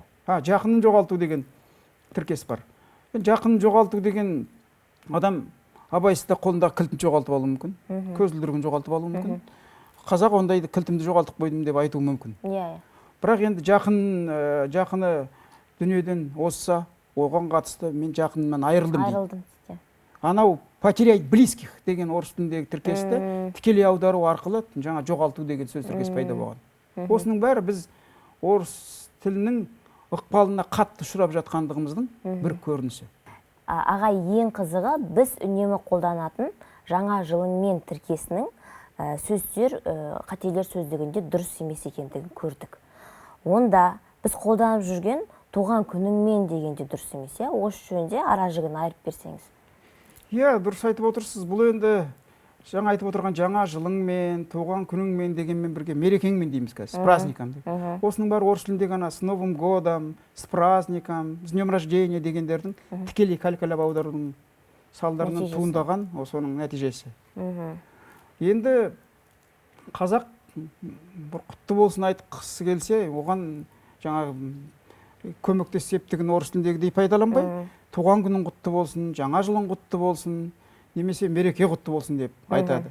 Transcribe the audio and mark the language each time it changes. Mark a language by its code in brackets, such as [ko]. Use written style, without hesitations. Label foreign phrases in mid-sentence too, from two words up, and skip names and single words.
[kk] Жақынын жоғалту деген тіркес бар. Жақынын жоғалту деген адам абайсызда қолындағы кілтін жоғалтып алуы мүмкін, көзілдірігін жоғалтып алуы мүмкін. Қазақ ондайды кілтімді жоғалтып қойдым деп айтуы мүмкін. Бірақ енді жақыны дүниеден озса, оған қатысты мен жақынымнан айырылдым дейді. Анау [ru] потерять близких [kk] деген орыс тіліндегі тіркесті тікелей аудару арқылы жаңа жоғалту деген сөз тіркес пайда болған. Осының бәрі біз орыс тілінің ықпалына қатты ұшырап жатқандығымыздың бір көрінісі. Аға, ең қызығы біз үнемі қолданатын жаңа жылыңмен тіркесінің сөздер, қателер сөздігінде дұрыс емес екендігін көрдік. Онда біз қолданып жүрген туған күніңмен дегенде дұрыс емес, осы жөнінде ара жігін айырып берсеңіз. Дұрыс айтып отырсыз. Бұл енді жаңа айтып отырған жаңа жылыңмен, туған күніңмен дегенмен бірге мерекеңмен дейміз қазір, [ru] с праздником [kk] деп. Осының бәрі орыс тілінде ғана [ru] с Новым годом, с праздником, с днем рождения [kk] дегендердің тікелей калькалап аударудың салдарынан туындаған осының нәтижесі. Енді қазақ бір құтты болсын айтқысы келсе, оған жаңа көмектес септігін орыс тіліндегідей пайдаланбай, туған күнің құтты болсын, жаңа жылың құтты болсын, немесе мереке құтты болсын деп айтады.